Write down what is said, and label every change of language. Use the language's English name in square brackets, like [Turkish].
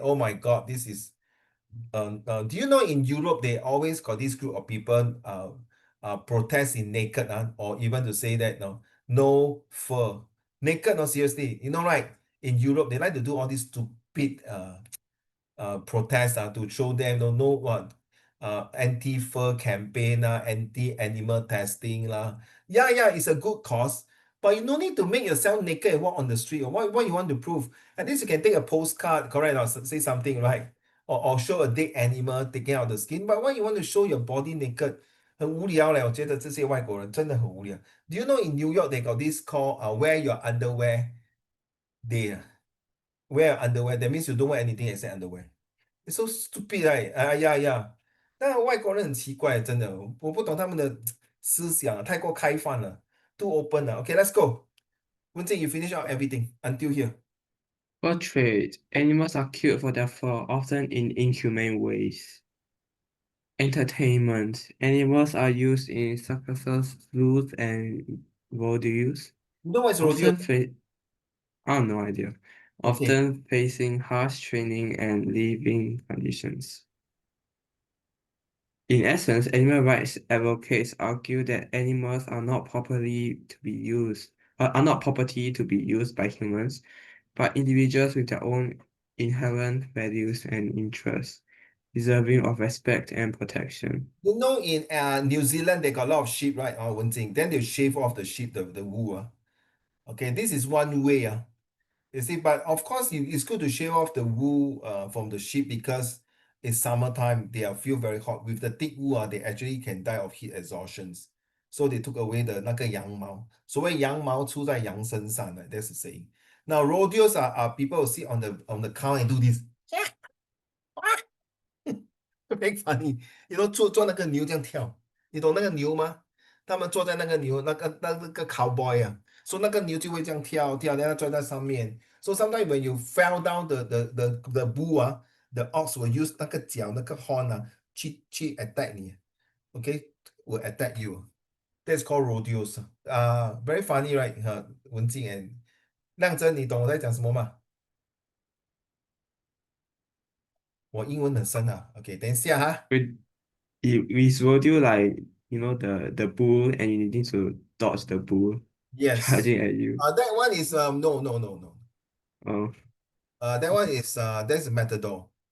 [English] Oh my God, this is do you know in Europe they always got this group of people protest in naked or even to say that no fur naked, no, seriously, right, in Europe they like to do all these stupid protests to show them no what anti-fur campaign anti-animal testing yeah, it's a good cause, but you no need to make yourself naked and walk on the street. Or what you want to prove? At least you can take a postcard, correct, or say something, right? Or show a dead animal taking out the skin. But why you want to show your body naked? [Chinese] 很无聊嘞，我觉得这些外国人真的很无聊。 [English] Do you know in New York they got this called wear your underwear day? Wear your underwear, that means you don't wear anything except underwear. It's so stupid, right? Yeah. [Chinese] 那外国人很奇怪，真的，我不懂他们的思想太过开放了， [English] too open [Chinese] 了。 [English] Okay, let's go. Wenjing, you finish out everything until here. For trade, animals are killed for their fur, often in inhumane ways. Entertainment, animals are used in circuses, zoos, and rodeos. You know what is rodeo? I have no idea. Okay. Often facing harsh training and living conditions. In essence, animal rights advocates argue that animals are not property to be used by humans, but individuals with their own inherent values and interests, deserving of respect and protection. You know in New Zealand they got a lot of sheep, right? Wenjing. Then they shave off the sheep, the wool. Okay, this is one way. You see, but of course it's good to shave off the wool from the sheep because it's summertime, they feel very hot. With the thick wool, they actually can die of heat exhaustions. So they took away the [Chinese] 那个羊毛。 [English] 所谓羊毛出在羊身上的 that's the saying. Now rodeos are people who sit on the cow and do this. Very funny. [Chinese] 做那个牛这样跳，你懂那个牛吗？他们坐在那个牛，那个 cowboy so 那个牛就会这样跳，然后坐在上面。 [English] So sometimes when you fell down the bull the ox will use [Chinese] 那个脚那个 [English] horn 去 attack 你，okay, will attack you. That's called rodeos. Very funny, right? [Chinese] 文静 and 亮真，你懂我在讲什么吗？我英文很深OK，等一下 [English] Is rodeo like, the bull and you need to dodge the bull Yes. charging at you? That one is no. Oh, That one is that's a matador.